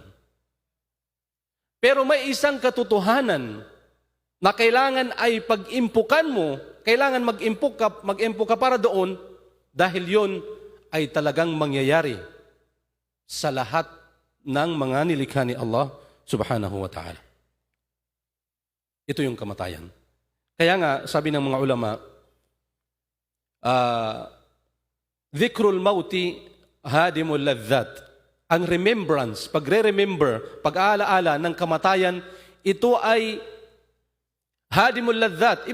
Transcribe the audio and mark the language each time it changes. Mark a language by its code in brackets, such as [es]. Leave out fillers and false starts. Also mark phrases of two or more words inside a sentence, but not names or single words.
[tl] Pero may isang katotohanan na kailangan ay pag-impukan mo, kailangan mag-impok ka para doon dahil yun ay talagang mangyayari sa lahat ng mga nilikha ni Allah [ar] سبحانه وتعالى. [tl] Ito yung kamatayan. Kaya nga, sabi ng mga ulama, [ar] ذكر الموت هادم اللذات. [tl] Ang remembrance, pagre-remember, pag-aalaala ng kamatayan, ito ay [ar] هادم اللذات.